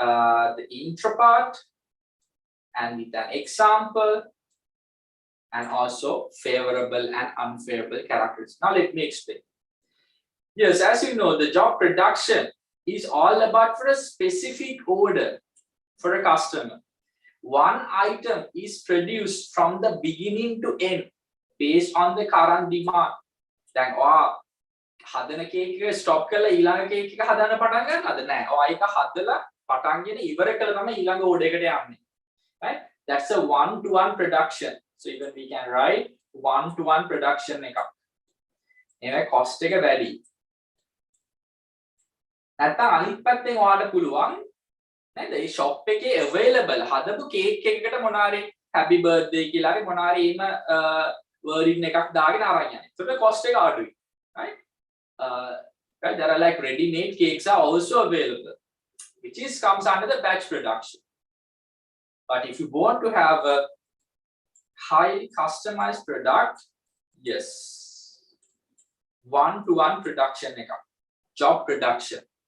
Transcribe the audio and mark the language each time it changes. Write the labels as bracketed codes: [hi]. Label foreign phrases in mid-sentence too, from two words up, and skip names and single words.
[en] But the intro part, and with an example, and also favorable and unfavorable characteristics. Now let me explain. Yes, as you know, the job production is all about for a specific order for a customer. One item is produced from the beginning to end based on the current demand. [si] දැන් ඔයා හදන කේක් එක ස්ටොප් කරලා ඊළඟ කේක් එක හදන්න පටන් ගන්නවද? නෑ. ඔයා ඒක හදලා පටන්ගෙන ඉවර කළා තමයි ඊළඟ ඕඩර් එකට යන්නේ. [en] Right? That's a one-to-one production. So even we can write one-to-one production [si] එකක්. ඒකේ cost එක වැඩි. නැත්නම් අනිත් පැත්තෙන් ඔයාලට පුළුවන් නේද? මේ shop එකේ available හදපු කේක් එකකට මොනාරි [en] happy birthday [si] කියලා හරි මොනාරි එහෙම wording එකක් දාගෙන අරන් යන්නේ. ඒකට cost එක අඩුයි. [en] Right? Right? There are like ready-made cakes are also available, which comes under the batch production. But if you want to have a highly customized product, yes, one-to-one production, job production.